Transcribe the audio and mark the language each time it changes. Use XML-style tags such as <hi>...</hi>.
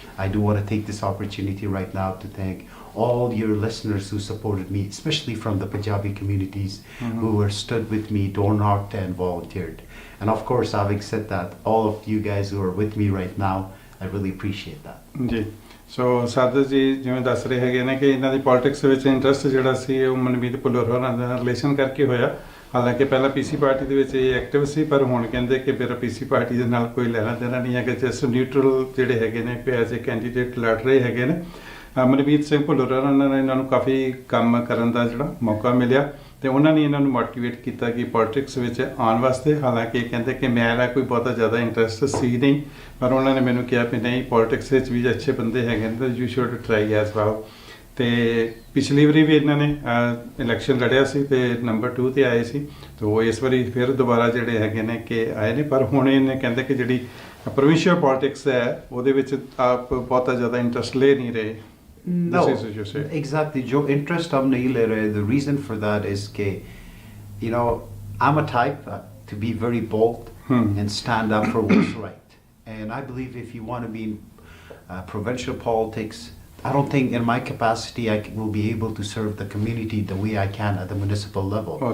<en>I do want to take this opportunity right now to thank all your listeners who supported me, especially from the Punjabi communities who were stood with me, door knocked and volunteered. And of course, having said that, all of you guys who are with me right now, I really appreciate that.</en> <hi>जी,</hi> <pa>ਸੋ ਸਾਦਰ ਜੀ ਜਿਵੇਂ ਦੱਸ ਰਹੇ ਹੈਗੇ ਨੇ ਕਿ ਇਹਨਾਂ ਦੀ politics ਵਿੱਚ interest ਜਿਹੜਾ ਸੀ ਉਹ ਮਨਮੀਤ ਭੁੱਲਰ ਹੋਰਾਂ ਦਾ ਰਿਲੇਸ਼ਨ ਕਰਕੇ ਹੋਇਆ। ਹਾਲਾਂਕਿ ਪਹਿਲਾਂ ਪੀਸੀ ਪਾਰਟੀ ਦੇ ਵਿੱਚ ਇਹ ਐਕਟਿਵ ਸੀ, ਪਰ ਹੁਣ ਕਹਿੰਦੇ ਕਿ ਮੇਰਾ ਪੀਸੀ ਪਾਰਟੀ ਦੇ ਨਾਲ ਕੋਈ ਲੈਣਾ ਦੇਣਾ ਨਹੀਂ ਹੈ, ਕਿ</pa> <en>just neutral</en> <pa>ਜਿਹੜੇ ਹੈਗੇ ਨੇ</pa> <en>as a candidate</en> <pa>ਲੜ ਰਹੇ ਹੈਗੇ ਨੇ। ਮਨਮੀਤ ਸਿੰਘ ਭੁੱਲਰ ਹੋਰਾਂ ਨੇ ਇਹਨਾਂ ਨੂੰ ਕਾਫੀ ਕੰਮ ਕਰਨ ਦਾ ਜਿਹੜਾ ਮੌਕਾ ਮਿਲਿਆ ਤੇ ਉਹਨਾਂ ਨੇ ਇਹਨਾਂ ਨੂੰ ਮੋਟੀਵੇਟ ਕੀਤਾ ਕਿ ਪੋਲਿਟਿਕਸ ਵਿੱਚ ਆਉਣ ਵਾਸਤੇ। ਹਾਲਾਂਕਿ ਇਹ ਕਹਿੰਦੇ ਕਿ ਮੇਰਾ ਕੋਈ ਬਹੁਤਾ ਜ਼ਿਆਦਾ ਇੰਟਰਸਟ ਸੀ ਨਹੀਂ, ਪਰ ਉਹਨਾਂ ਨੇ ਮੈਨੂੰ ਕਿਹਾ ਕਿ ਨਹੀਂ, ਪੋਲਿਟਿਕਸ ਵਿੱਚ ਵੀ ਅੱਛੇ ਬੰਦੇ ਹੈਗੇ ਨੇ ਤਾਂ</pa> <en>You should try as well.</en> <pa>ਤੇ ਪਿਛਲੀ ਵਾਰੀ ਵੀ ਇਹਨਾਂ ਨੇ ਇਲੈਕਸ਼ਨ ਲੜਿਆ ਸੀ ਤੇ ਨੰਬਰ 2 ਤੇ ਆਏ ਸੀ, ਤੇ ਇਸ ਵਾਰੀ ਫਿਰ ਦੁਬਾਰਾ ਜਿਹੜੇ ਹੈਗੇ ਨੇ ਕਿ ਆਏ ਨੇ। ਪਰ ਹੁਣ ਇਹਨੇ ਕਹਿੰਦੇ ਕਿ ਜਿਹੜੀ ਪ੍ਰੋਵਿੰਸ਼ੀਅਲ ਪੋਲਿਟਿਕਸ ਹੈ ਉਹਦੇ ਵਿੱਚ ਆਪ ਬਹੁਤਾ ਜ਼ਿਆਦਾ ਇੰਟਰਸਟ ਲੈ ਨਹੀਂ ਰਹੇ।</pa> <en>No, exactly.</en> <hi>जो interest हम नहीं ले रहे,</hi> <en>the reason for that is</en> <hi>कि,</hi> <en>you know, I'm a type to be very bold and stand up for what's right. And I believe if you want to be in provincial politics, I don't think in my capacity will be able to serve the community the way I can at the municipal level.</en>